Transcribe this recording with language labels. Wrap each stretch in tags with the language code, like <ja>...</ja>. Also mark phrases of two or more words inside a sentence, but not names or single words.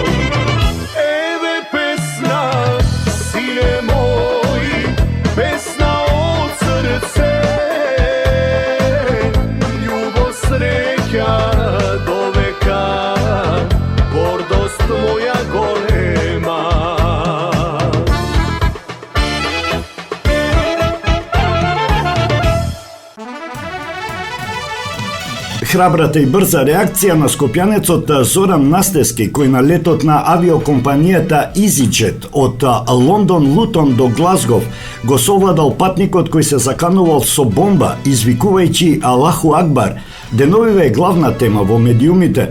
<mk>Еве песна, сине мој, песна од срце, љубав среќа до века, гордост моја голема. Храбрата и брза реакција на скопјанецот Зоран Настески, кој на летот на авиокомпанијата EasyJet од Лондон Лутон до Глазгов го совладал патникот кој се заканувал со бомба, извикувајќи</mk> <ar>الله أكبر,</ar> <mk>деновиве е главна тема во медиумите.</mk>